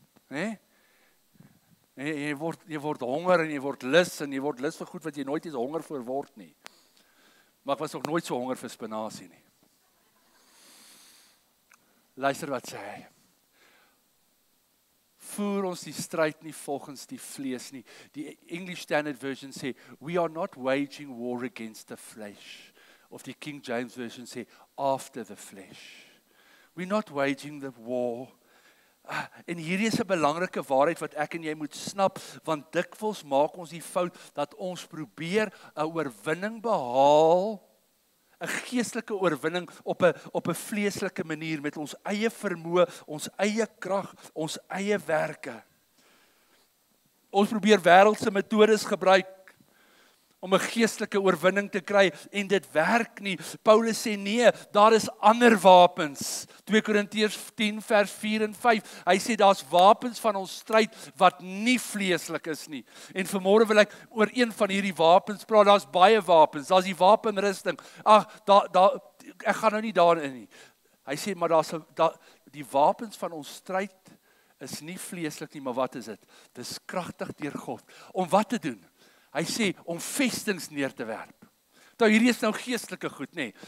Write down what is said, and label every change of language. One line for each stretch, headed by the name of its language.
Afrikaans: Né? Jy word honger en jy word lus en jy word lus vir goed wat jy nooit eens honger voor word nie. Maar ek was nog nooit so honger vir spinasie nie. Luister wat sê hy. Voer ons die stryd nie volgens die vlees nie. Die English Standard Version sê,
English: we are not waging war against the flesh.
Afrikaans: Of die King James Version sê,
English: after the flesh. We're not waging the war.
Afrikaans: En hierdie is 'n belangrike waarheid wat ek en jy moet snap, want dikwels maak ons die fout dat ons probeer 'n oorwinning behaal, 'n geestelike oorwinning op 'n vleeslike manier met ons eie vermoë, ons eie krag, ons eie werke. Ons probeer wêreldse metodes gebruik om 'n geestelike oorwinning te kry en dit werk nie. Paulus sê nee, daar is ander wapens. 2 Korintiërs 10 vers 4 en 5. Hy sê daar's wapens van ons stryd wat nie vleeslik is nie. En vanmôre wil ek oor een van hierdie wapens praat. Daar's baie wapens. Daar's die wapenrusting. Ek gaan nou nie daarin nie. Hy sê maar die wapens van ons stryd is nie vleeslik nie, maar wat is dit? Dis kragtig deur God. Om wat te doen? Hy sê om vestings neer te werp. Nou hierdie is nou geestelike goed, nê.